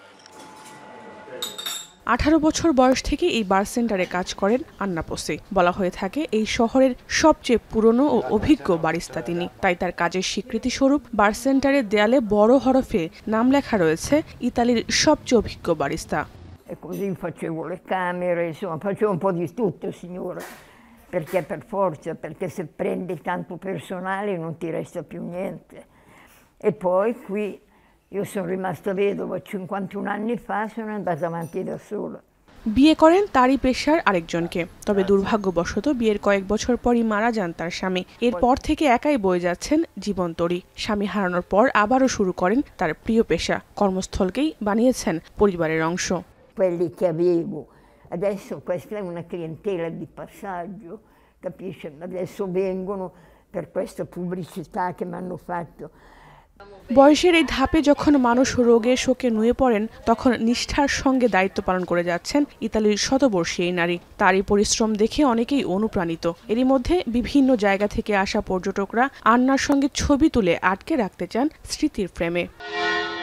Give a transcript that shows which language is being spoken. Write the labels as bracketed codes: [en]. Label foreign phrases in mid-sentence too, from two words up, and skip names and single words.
[bn] ১৮ বছর বয়স থেকে এই বার সেন্টারে কাজ করেন আন্না পোসি। বলা হয়ে থাকে এই শহরের সবচেয়ে পুরনো ও অভিজ্ঞ বারিস্তা তিনি। তাই তার কাজের স্বীকৃতি স্বরূপ বার সেন্টারের দেয়ালে বড় হরফে নাম লেখা রয়েছে ইতালির সবচেয়ে অভিজ্ঞ বারিস্তা। [it] E così facevo le camere, insomma, facevo un po' di tutto, signora, perché per forza, perché se prendi tanto personale non ti resta più niente. E poi qui io sono rimasta vedova 51 anni fa, sono andata avanti da sola. [bn] বিয়ে করেন তারই পেশার আরেকজনকে, তবে দুর্ভাগ্যবশত বিয়ের কয়েক বছর পরই মারা যান তার স্বামী। এরপর থেকে একাই বয়ে যাচ্ছেন জীবন তরী। স্বামী হারানোর পর আবারও শুরু করেন তার প্রিয় পেশা, কর্মস্থলকেই বানিয়েছেন পরিবারের অংশ। [it] Quelli che avevo, adesso questa è una clientela di passaggio, capisci? Adesso vengono per questa pubblicità che mi hanno fatto. [bn] বয়সের এই ধাপে যখন মানুষ রোগে শোকে নুয়ে পড়েন, তখন নিষ্ঠার সঙ্গে দায়িত্ব পালন করে যাচ্ছেন ইতালির শতবর্ষী এই নারী। তারই পরিশ্রম দেখে অনেকেই অনুপ্রাণিত। এরই মধ্যে বিভিন্ন জায়গা থেকে আসা পর্যটকরা আন্নার সঙ্গে ছবি তুলে আটকে রাখতে চান স্মৃতির ফ্রেমে।